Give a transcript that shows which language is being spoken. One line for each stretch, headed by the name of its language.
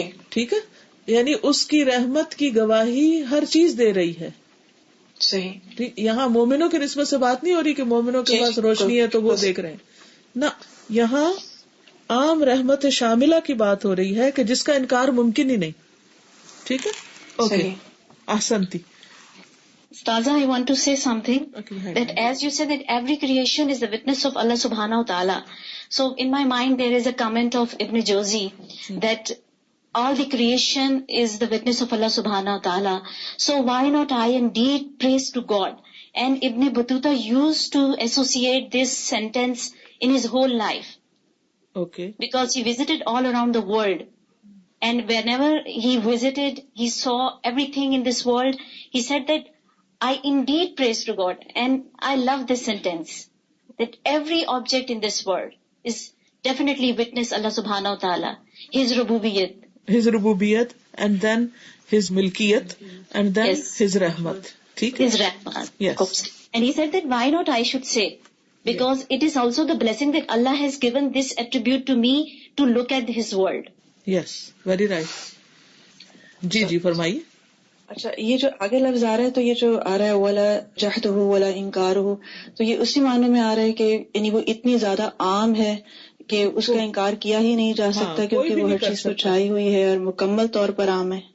Urdu: ٹھیک ہے، یعنی اس کی رحمت کی گواہی ہر چیز دے رہی ہے. صحیح. یہاں مومنوں کی نسبت سے بات نہیں ہو رہی کہ مومنوں کے پاس روشنی ہے تو وہ دیکھ رہے ہیں، نہ، یہاں عام رحمت شاملہ کی بات ہو رہی ہے کہ جس کا انکار ممکن ہی نہیں. ٹھیک ہے، okay, احسنتی.
English: Ustaza, I want to say something, that as you said that every creation is the witness of Allah subhanahu wa ta'ala. So in my mind there is a comment of Ibn Jawzi that all the creation is the witness of Allah subhanahu wa ta'ala. So why not I indeed praise to God? And Ibn Battuta used to associate this sentence in his whole life. Okay. Because he visited all around the world. And whenever he visited, he saw everything in this world. He said that I indeed praise to God. And I love this sentence, that every object in this world is definitely witness Allah subhanahu wa ta'ala. His rububiyat, and then His milkiyat, and then His rahmat. His rahmat. Yes. And he said that why not I should say, because it is also the blessing that Allah has given this attribute to me to look at His world. Yes, very right.
Urdu: جی فرمائیے. اچھا، یہ جو آگے لفظ آ رہا ہے تو یہ جو آ رہا ہے
Arabic: ولا جحدہ ولا انکارہ،
Urdu: تو یہ اسی معنی میں آ رہا ہے کہ یعنی وہ اتنی زیادہ عام ہے کہ اس کا انکار کیا ہی نہیں جا سکتا، کیونکہ وہ ہر چیز پر چھائی ہوئی ہے اور مکمل طور پر عام ہے.